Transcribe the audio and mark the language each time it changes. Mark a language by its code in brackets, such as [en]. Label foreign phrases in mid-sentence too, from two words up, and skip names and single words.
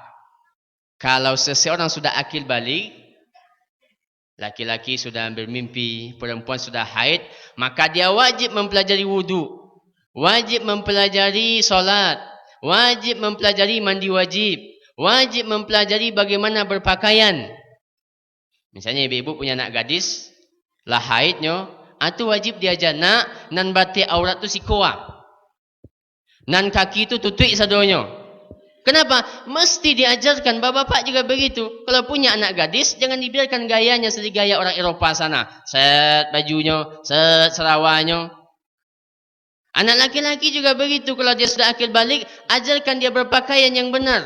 [id] Kalau seseorang sudah akil balik, laki-laki sudah bermimpi, perempuan sudah haid, maka dia wajib mempelajari wudu, wajib mempelajari solat, wajib mempelajari mandi wajib, wajib mempelajari bagaimana berpakaian. Misalnya ibu-ibu punya anak gadis, lah haidnya, itu wajib diajar nak, [min] nan batik aurat tu sikoa. Nan kaki tu tutup sadonya. Kenapa? [id] Mesti diajarkan. Bapak-bapak juga begitu. Kalau punya anak gadis, jangan dibiarkan gayanya seperti gaya orang Eropah sana. Set bajunya, set serawanya. Anak laki-laki juga begitu. Kalau dia sudah akil balik, ajarkan dia berpakaian yang benar.